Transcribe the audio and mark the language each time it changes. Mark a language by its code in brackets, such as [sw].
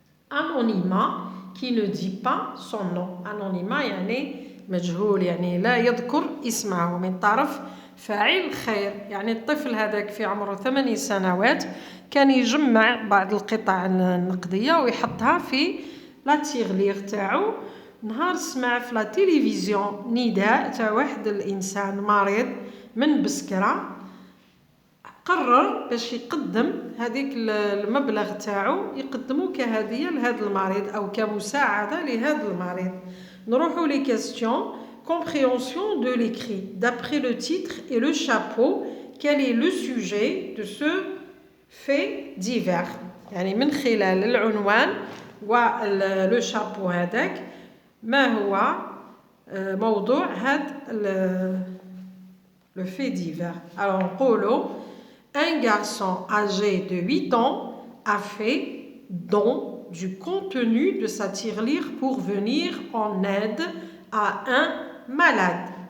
[fr] Anonymat qui ne dit pas son nom. [ar] Anonymat يعني مجهول، يعني لا يذكر اسمه من طرف فاعل خير. يعني الطفل هذاك في عمره 8 سنوات كان يجمع بعض القطع النقدية ويحطها في لا تيغليغ تاعو. نهار سمع في لا تيليفزيون نداء تاع واحد الإنسان مريض من بسكرة، قرر باش يقدم هذيك المبلغ تاعو يقدمو كهدية لهذا المريض أو كمساعدة لهذا المريض. نروحو لي كيستيون. [fr] Compréhension de l'écrit. D'après le titre et le chapeau, quel est le sujet de ce fait divers? [ar] يعني من خلال العنوان واللو شابو هذاك ما هو موضوع هذا le fait divers. [fr] Alors نقولوا un garçon âgé de 8 ans a fait don du contenu de sa tirelire pour venir en aide à un malade.